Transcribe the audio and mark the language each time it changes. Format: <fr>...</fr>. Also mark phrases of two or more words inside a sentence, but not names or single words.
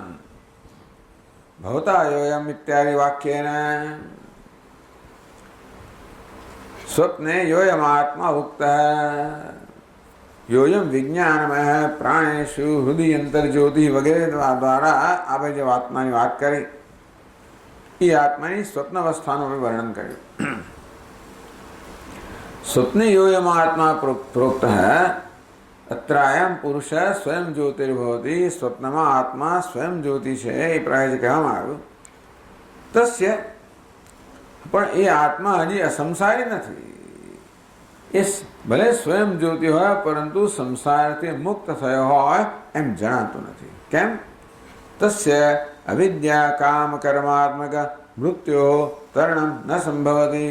<sa>ભવતા યોયમ ઇત્યાદિ વાક્યેન સ્વપ્ને યોયમ આત્મા ઉક્તઃ. યોયમ વિજ્ઞાનમય પ્રાણેશુ હૃદય અંતર્જ્યોતિ</sa> <gu>વગેરે દ્વારા આપણે જે આત્માની વાત કરી એ આત્માની સ્વપ્ન અવસ્થાનું વર્ણન કર્યું.</gu> <sa>स्वप्ने योयम आत्मा प्रोक्त है. अत्रायम पुरुष स्वयं ज्योतिर्भवति.</sa> <gu>સ્વપ્નમા આત્મા સ્વયં જ્યોતિ છે એ પ્રકારે કહેવામાં આવ્યું. તસ્ય પણ એ આત્મા હજી અસંસારી નથી. એ ભલે સ્વયં જ્યોતિ હોય પરંતુ સંસારથી મુક્ત થયો હોય એમ જણાતું નથી. કેમ?</gu> <sa>તસ્ય અવિદ્યા કામ કર્માત્મક મૃત્યો તરણમ ન સંભવતી.</sa>